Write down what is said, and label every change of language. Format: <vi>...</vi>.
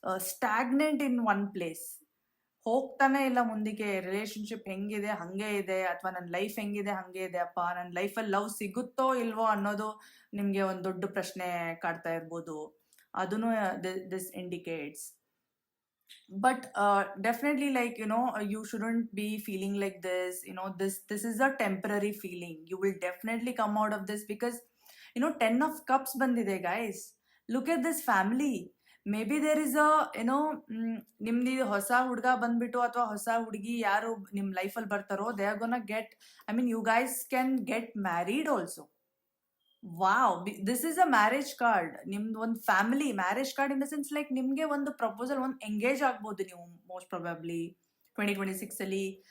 <en>stagnant in one place,</en> <kn>ಹೋಗ್ತಾನೆ ಇಲ್ಲ ಮುಂದಕ್ಕೆ. ರಿಲೇಶನ್ಶಿಪ್ ಹೆಂಗಿದೆ ಹಂಗೆ ಇದೆ, ಅಥವಾ ನನ್ನ ಲೈಫ್ ಹೆಂಗಿದೆ ಹಂಗೆ ಇದೆ, ಅಪ್ಪ ನನ್ನ ಲೈಫಲ್ಲಿ ಲವ್ ಸಿಗುತ್ತೋ ಇಲ್ವೋ ಅನ್ನೋದು ನಿಮಗೆ ಒಂದು ದೊಡ್ಡ ಪ್ರಶ್ನೆ ಕಾಡ್ತಾ ಇರ್ಬೋದು.</kn> <en>ಅದನ್ನು this indicates. But definitely, like, you shouldn't be feeling like this. This is a temporary feeling. You will definitely come out of this, because 10 of cups bandide, guys. Look at this family. Maybe there is a</en> <kn>ನಿಮ್ದು ಹೊಸ ಹುಡುಗ ಬಂದ್ಬಿಟ್ಟು ಅಥವಾ ಹೊಸ ಹುಡುಗಿ ಯಾರು ನಿಮ್ ಲೈಫಲ್ಲಿ ಬರ್ತಾರೋ,</kn> <en>They are gonna get, I mean you guys can get married also. Wow, this is a marriage card.</en> <kn>ನಿಮ್ದು ಒಂದು family marriage card in the sense, like ನಿಮ್ಗೆ ಒಂದು ಪ್ರಪೋಸಲ್, ಒಂದು ಎಂಗೇಜ್ ಆಗ್ಬೋದು ನೀವು ಮೋಸ್ಟ್ ಪ್ರೊಬಬ್ಲಿ 2026 ಅಲ್ಲಿ.</kn>